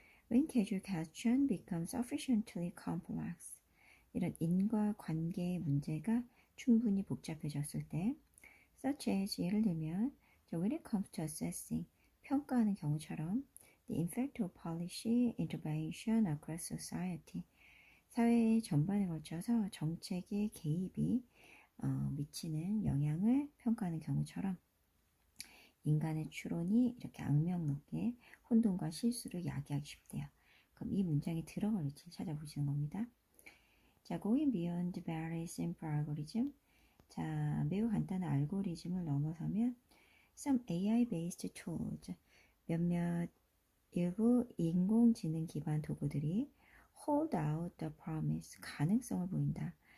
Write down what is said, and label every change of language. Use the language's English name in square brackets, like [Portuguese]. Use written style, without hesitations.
[English] When casual question becomes sufficiently complex, [Korean] 이런 인과 관계의 문제가 충분히 복잡해졌을 때, [English] such as [Korean] 예를 들면 [English] when it comes to assessing, [Korean] 평가하는 경우처럼 [English] the effect of policy intervention across society, [Korean] 사회 전반에 걸쳐서 정책의 개입이 미치는 영향을 평가하는 경우처럼 인간의 추론이 이렇게 악명 높게 혼돈과 실수를 야기하기 쉽대요. 그럼 이 문장에 들어갈 위치를 찾아보시는 겁니다. [English] 자, going beyond very simple algorithm. [Korean] 자, 매우 간단한 알고리즘을 넘어서면 [English] some AI-based tools, [Korean] 몇몇 일부 인공지능 기반 도구들이 [English] hold out the promise, [Korean] 가능성을 보인다.